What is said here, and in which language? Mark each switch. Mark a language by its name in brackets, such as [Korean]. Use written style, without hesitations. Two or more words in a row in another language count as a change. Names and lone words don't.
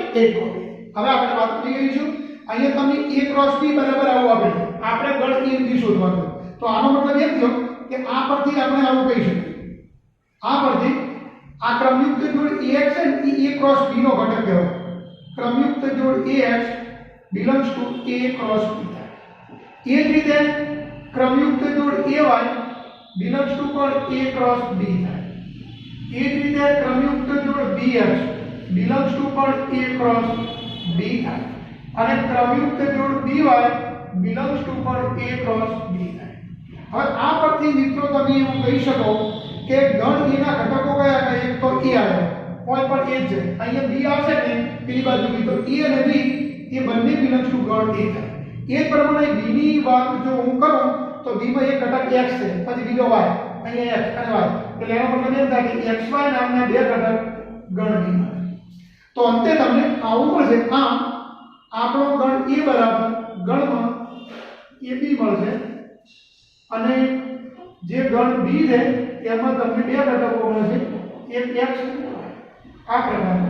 [Gujarati] એક હવે આપણે વાત કરીશું. અહીંયા તમને [English] a cross b [Gujarati] બરાબર આવું આપે છે. આપણે ગણ a b શોધવાનું. તો આનો મતલબ એમ થયો કે આ પરથી આપણે આવું કહી શકીએ. આ પરથી આ ક્રમયુક્ત જોડ ax છે ને એ [English] a cross b [Gujarati] નો ઘટક કહેવાય. ક્રમયુક્ત જોડ [English] AX belongs to A cross B થાય. [Gujarati] એ જ રીતે ક્રમયુક્ત જોડ AY [English] belongs to [Gujarati] પણ [English] A cross B [Gujarati] થાય. એ જ રીતે ક્રમયુક્ત જોડ BX [English] belongs to [Gujarati] પણ [English] A cross B [Gujarati] થાય. અને ક્રમયુક્ત જોડ BY [English] belongs to [Gujarati] પણ [English] A cross B [Gujarati] થાય. હવે આ પરથી મિત્રો તમે એવું કહી શકો કે ગણ A ના ઘટકો કયા કયા? એક તો A આવ્યો, કોઈ પણ A છે. અહીંયા B આવશે ને પેલી બાજુ B, તો A અને B એ બંને [English] belongs to [Gujarati] ગણ A થાય. એ પ્રમાણે B ની વાત જો હું કરું તો B માં એક ઘટક X છે, પછી બીજો Y, અહીંયા X અને Y. એટલે એનો મતલબ એમ થાય કે XY નામના બે ઘટક ગણ B માં. તો અંતે તમને આવું મળશે. આમ આપણો ગણ A બરાબર ગણમાં AB મળશે અને જે ગણ B છે એમાં તમને બે ઘટકો મળશે, એક X આ પ્રમાણે.